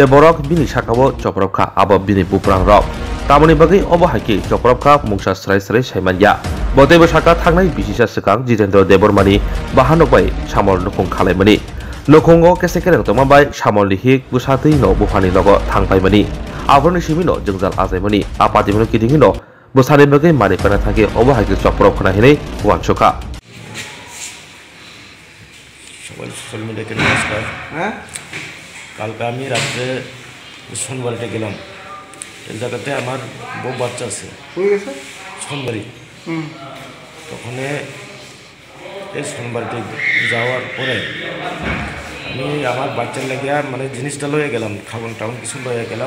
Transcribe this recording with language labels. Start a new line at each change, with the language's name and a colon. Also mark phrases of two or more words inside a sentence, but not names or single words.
Kok Borok: borok bini sakabo choprokha abo bini buprang rok tamoni bagai obo haiki choprokha mungsa srai srai saimanya botebo saka thangnai bisisa sikang jitendra debormani bahanobai samol nukung khalaimani nukungo kese kereng toma bai samol lihik busatei no bufani logo thangpaimani abroni simino jengjal ajaimani apatimino kidingino busani bagai mani pana thake obo haiki choprokha hinai wansukha
Bangla: সকল
English: social mediake
Bangla: নমস্কার। কালকে আমি রাত্রে সোনবাড়িতে গেলাম। এই জায়গাতে আমার বউ বাচ্চা আছে সোনবাড়ি। তখন এই সোনবাড়িতে যাওয়ার পরে আমি আমার বাচ্চার লাগিয়া মানে জিনিসটা লয়ে গেলাম, খাবন টাউন কিছু লয়ে গেলাম।